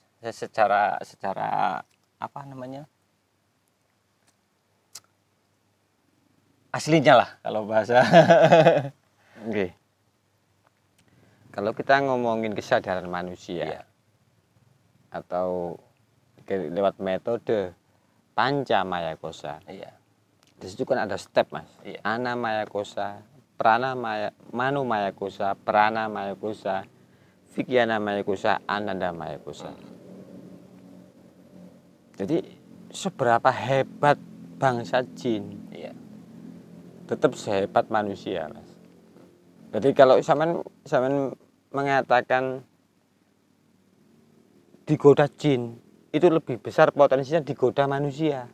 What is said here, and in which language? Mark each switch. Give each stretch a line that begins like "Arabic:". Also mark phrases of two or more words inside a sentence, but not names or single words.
Indonesian: Secara apa namanya, aslinya lah kalau bahasa. Nggih. Kalau kita ngomongin kesadaran manusia, Iya. atau lewat metode
Sanskrit: panca maya kosa,
Indonesian: Iya. di situ kan ada step Mas. Iya.
Sanskrit: Ana maya kosa, prana maya, manu maya kosa, prana maya kosa, vikyana maya kosa, ananda maya kosa.
Indonesian: Jadi seberapa hebat bangsa jin, Iya. tetap sehebat manusia Mas. Jadi kalau sampean mengatakan digoda jin, itu lebih besar potensinya digoda manusia.